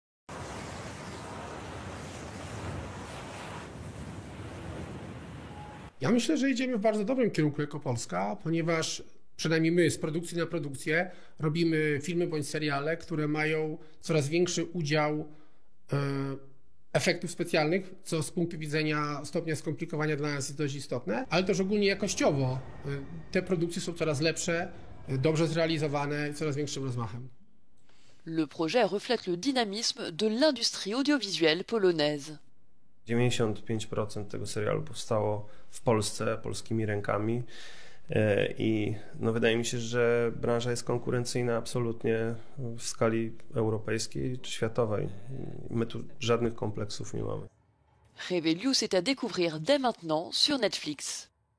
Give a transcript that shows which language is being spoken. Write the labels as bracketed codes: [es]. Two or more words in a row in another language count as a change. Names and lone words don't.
[pl] Ja myślę, że idziemy w bardzo dobrym kierunku jako Polska, ponieważ przynajmniej my z produkcji na produkcję robimy filmy bądź seriale, które mają coraz większy udział efektów specjalnych, co z punktu widzenia stopnia skomplikowania dla nas jest dość istotne, ale też ogólnie jakościowo te produkcje są coraz lepsze, dobrze zrealizowane i coraz większym rozmachem. [fr] Le projet reflète le dynamisme de l'industrie audiovisuelle polonaise. [pl] 95% tego serialu powstało w Polsce, polskimi rękami i wydaje mi się, że branża jest konkurencyjna absolutnie w skali europejskiej czy światowej. My tu żadnych kompleksów nie mamy. [fr] Heweliusz est à découvrir dès maintenant sur Netflix.